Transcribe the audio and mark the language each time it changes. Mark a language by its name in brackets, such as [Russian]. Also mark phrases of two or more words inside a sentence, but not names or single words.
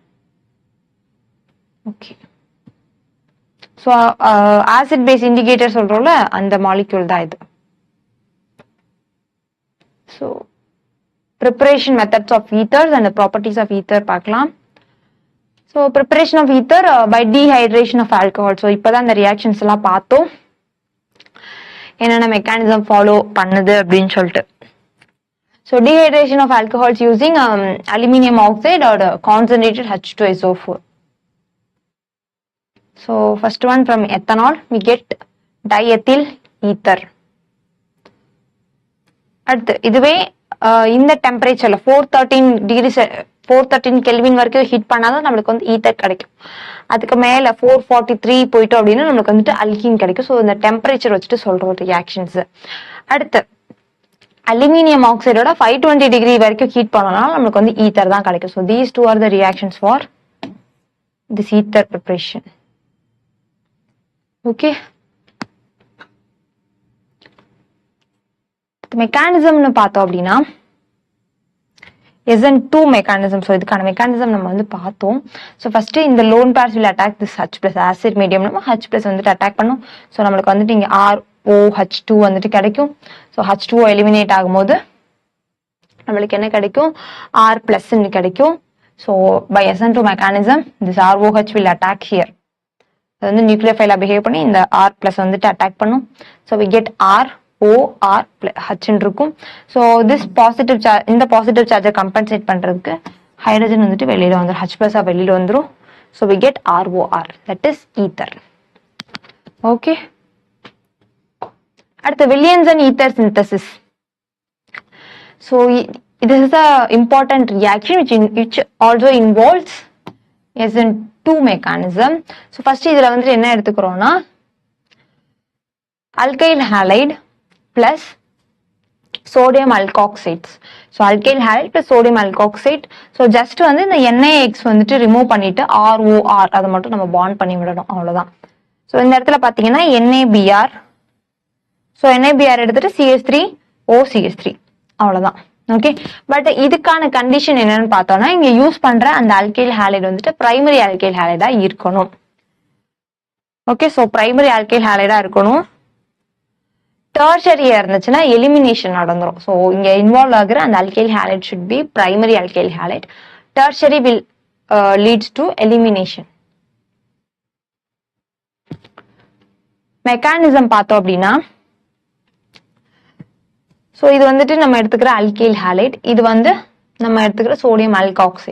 [English] Okay, so acid base indicator [Tamil] சொல்றோம்ல அந்த [English] molecule [Tamil] தான் இது. [English] So preparation methods of ethers and the properties of ether பார்க்கலாம். So preparation of ether by dehydration of alcohol. [Tamil] So இப்பதான் இந்த reactions எல்லாம் பார்த்தோம், என்னென்ன [English] mechanism follow [Tamil] பண்ணுது அப்படின்னு சொல்லிட்டு. [English] So dehydration of alcohols using aluminium oxide or concentrated H2SO4. So first one, from ethanol we get diethyl ether. [Tamil] அடுத்து இதுவே இந்த டெம்பரேச்சர்ல 413 கெல்வின் வரைக்கும் ஹீட் பண்ணாதான் நம்மளுக்கு வந்து ஈத்தர் கிடைக்கும். அதுக்கு மேல 443 போயிட்டோம் அப்படின்னா நம்மளுக்கு வந்துட்டு அல்கீன் கிடைக்கும். ஸோ இந்த டெம்பரேச்சர் வச்சுட்டு சொல்றோம் ரியாக்ஷன்ஸ். அடுத்து [English] aluminium oxideோட [Tamil] 520 டிகிரி வரைக்கும் ஹீட் பண்ணனால நம்மளுக்கு வந்து ஈத்தர் தான் கிடைக்கும். [English] So these two are the reactions for this ether preparation. [Tamil] ஓகே, மெக்கானிசம்னு பார்த்தோம் அப்படின்னா [English] SN2 mechanism. ஸோ [Tamil] இதுக்கான மெக்கானிசம் நம்ம வந்து பார்த்தோம். [English] So first இந்த lone pairs will attack this H+, acid medium [Tamil] நம்ம H+ வந்துட்டு அட்டாக் பண்ணும். ஸோ நம்மளுக்கு வந்துட்டு இங்கே ROH2 வந்துட்டு கிடைக்கும். ஸோ H2O எலிமினேட் ஆகும்போது நம்மளுக்கு என்ன கிடைக்கும், R+ கிடைக்கும். [English] So by SN2 mechanism this ROH will attack here. [Tamil] அது வந்து [English] nucleophileஆ behave [Tamil] பண்ணி இந்த R+ வந்துட்டு அட்டாக் பண்ணும். [English] ஸோ we get ROH இருக்கும். So this positive charge, [Tamil] இந்த [English] positive chargeை compensate [Tamil] பண்றதுக்கு ஹைட்ரஜன் வந்துட்டு வெளியில வந்துடும், H+ வெளியில வந்துடும். [English] ஸோ we get ROR, that is ether. ஓகே, அடுத்து Williams and ether synthesis. So this is a important reaction which also involves SN2 mechanism. So first [Tamil] இதுல வந்துட்டு என்ன எடுத்துக்கிறோம்னா [English] alkyl halide plus sodium alkoxides. So alkyl halide plus sodium alkoxide. So just [Tamil] வந்து இந்த NaX வந்துட்டு ரிமூவ் பண்ணிட்டு ROR அதை மட்டும் நம்ம பாண்ட் பண்ணி விடணும், அவ்வளவுதான். ஸோ இந்த இடத்துல பாத்தீங்கன்னா NaBr. ஸோ NaBr எடுத்துட்டு CH3OCH3, அவ்வளவுதான். [English] Okay, but [Tamil] இதுக்கான கண்டிஷன் என்னன்னு பார்த்தோம்னா இங்க யூஸ் பண்ற அந்த [English] alkyl halide [Tamil] வந்துட்டு [English] primary alkyl halide [Tamil] இருக்கணும். [English] Okay, so primary alkyl halide இருக்கணும். [Tamil] டெர்ஷரியா இருந்துச்சுன்னா எலிமினேஷன் நடந்துரும். [English] ஸோ [Tamil] இங்க இன்வால்வ் ஆகுற அந்த [English] alkyl halide should be primary alkyl halide. Tertiary will leads to elimination. [Tamil] மெக்கானிசம் பார்த்தோம் அப்படின்னா ஸோ இது வந்துட்டு நம்ம எடுத்துக்கிற [English] alkyl halide, [Tamil] இது வந்து நம்ம எடுத்துக்கிற [English] sodium alkoxide.